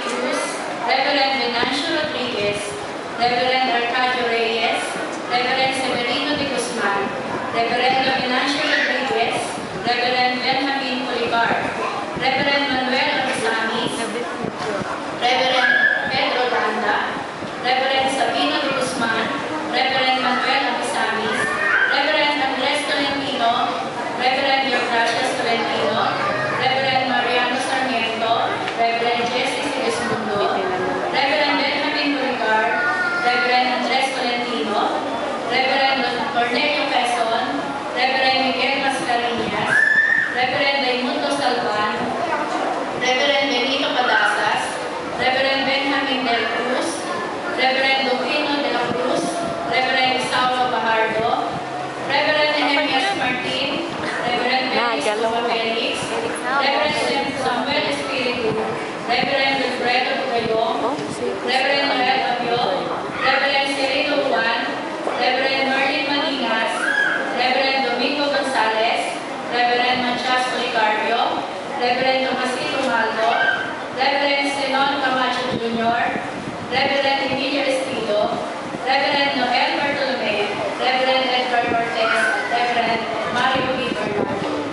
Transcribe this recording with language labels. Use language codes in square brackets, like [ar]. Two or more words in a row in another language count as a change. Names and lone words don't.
[es] Cruz, Reverendo Venancio Rodriguez, Reverendo Arcadio Reyes, Reverendo Severino de Guzman, Reverendo Venancio Rodriguez, Reverendo Benjamin Policar, Reverendo Manuel Arzamis, Reverendo Pedro Landa, Reverendo Sabino de Guzman, Reverendo Manuel [en] Arzamis, Reverendo Andres Tolentino, Reverend Gracias Tolentino, Reverend Mariano Sarmiento, Reverend Jesse Sigismundo, Reverend Benjamin Policar, Reverend Andres Tolentino, Reverend Cornelio Quezon, Reverend Miguel Mascareñas, Reverend Raimundo Salvan, Reverend Benito Padasas, Reverend Benjamin Del Cruz, Reverend Dufino de la Cruz, Reverend Saulo Bajardo, Reverend Nehemias Martin, Reverend Felix, Reverend Samuel Espiritu, Reverend Wilfredo Gayong, Reverend Noel Abio, Reverend Cirilo Juan, Reverend Merlin Manigas, Reverend Domingo Gonzales, Reverend Matias Policarpio, Reverend Tomasito Maldo, Reverend Senon Camacho Jr., Reverend Emilio Estido, Reverend Noel Bartolome, Reverend Edgar Cortez, Reverend Mario B. Bernardo.